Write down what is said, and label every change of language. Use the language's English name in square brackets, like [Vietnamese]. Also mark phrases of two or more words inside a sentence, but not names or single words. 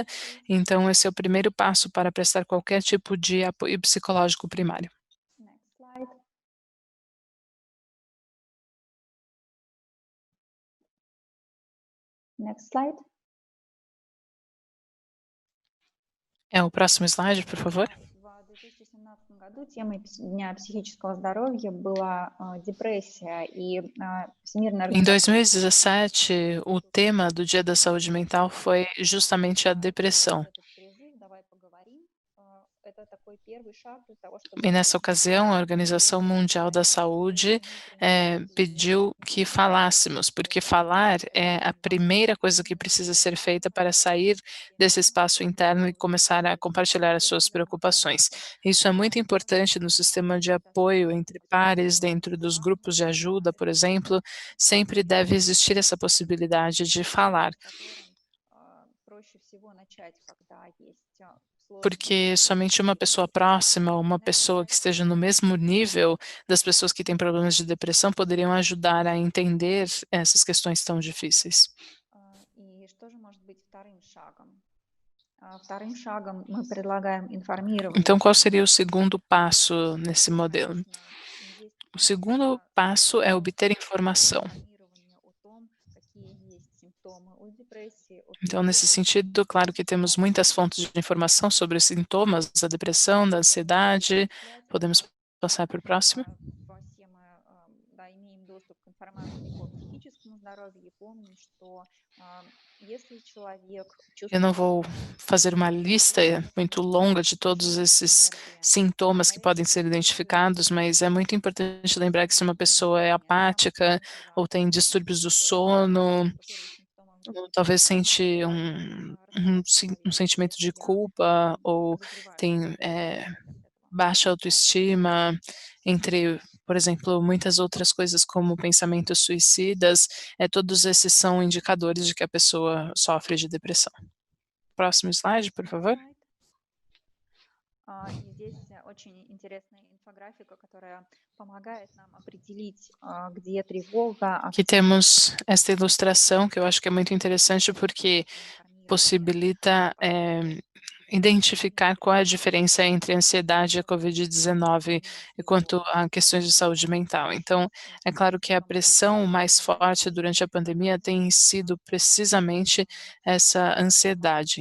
[Portuguese] Então, esse é o primeiro passo para prestar qualquer tipo de apoio psicológico primário. [English] Next slide. [Portuguese] O próximo slide, por favor. [Russian] В 2017 году темой Дня психического здоровья была депрессия, и Всемирная [Portuguese] Em [Russian] организация [Portuguese] 2017, o tema do Dia da Saúde Mental foi justamente a depressão. [Russian] этот призыв «Давай поговорим». Это такой первый шаг для того, [Portuguese] E [Russian] чтобы [Portuguese] nessa ocasião, a Organização Mundial da Saúde pediu que falássemos, porque falar é a primeira coisa que precisa ser feita para sair desse espaço interno e começar a compartilhar as suas preocupações. Isso é muito importante no sistema de apoio entre pares, dentro dos grupos de ajuda, por exemplo, sempre deve existir essa possibilidade de falar. [Russian] проще всего начать, когда есть [Portuguese] Porque somente uma pessoa próxima, uma pessoa que esteja no mesmo nível das pessoas que têm problemas de depressão poderiam ajudar a entender essas questões tão difíceis. [Russian] И что же может быть вторым шагом? Вторым шагом мы предлагаем информирование. [Portuguese] Então, qual seria o segundo passo nesse modelo? O segundo passo é obter informação. Então, nesse sentido, claro que temos muitas fontes de informação sobre os sintomas da depressão, da ansiedade. Podemos passar para o próximo. [Russian] Все мы имеем доступ к информации по психическому здоровью и помним, что если человек [Portuguese] Eu não vou fazer uma lista muito longa de todos esses sintomas que podem ser identificados, mas é muito importante lembrar que se uma pessoa é apática ou tem distúrbios do sono, ou talvez sente um sentimento de culpa ou tem baixa autoestima, entre, por exemplo, muitas outras coisas como pensamentos suicidas, todos esses são indicadores de que a pessoa sofre de depressão. Próximo slide, por favor. [Russian] И здесь очень интересная инфографика, которая помогает нам определить, где тревога. [Portuguese] Aqui temos esta ilustração que eu acho que é muito interessante porque possibilita identificar qual é a diferença entre a ansiedade e a Covid-19 quanto a questões de saúde mental. Então, é claro que a pressão mais forte durante a pandemia tem sido precisamente essa ansiedade.